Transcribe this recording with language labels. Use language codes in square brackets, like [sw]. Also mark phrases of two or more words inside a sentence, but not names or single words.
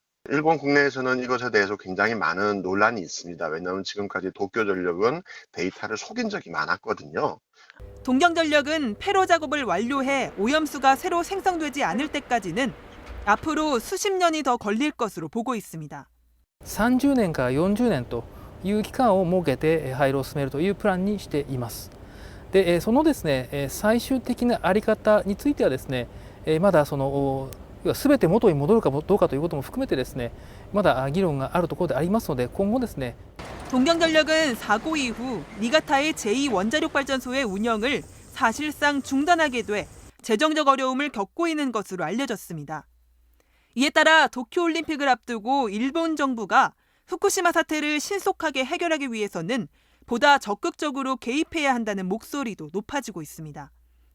[ko] 일본 국내에서는 이것에 대해서 굉장히 많은 논란이 있습니다. 왜냐하면 지금까지 도쿄전력은 데이터를 속인 적이 많았거든요. 동경전력은 폐로 작업을 완료해 오염수가 새로 생성되지 않을 때까지는 앞으로 수십 년이 더 걸릴 것으로 보고 있습니다. [ja] 30 年から40年という期間を設けて廃炉を進めるというプランにしています。で、そのですね、最終的なあり方についてはですね、まだ全て元に戻るかどうかということも含めてですね、まだ議論があるところでありますので、今後ですね。 [ko] 동경전력은 사고 이후 니가타의 제2원자력발전소의 운영을 사실상 중단하게 돼 재정적 어려움을 겪고 있는 것으로 알려졌습니다. 이에 따라 도쿄올림픽을 앞두고 일본 정부가 후쿠시마 사태를 신속하게 해결하기 위해서는 보다 적극적으로 개입해야 한다는 목소리도 높아지고 있습니다.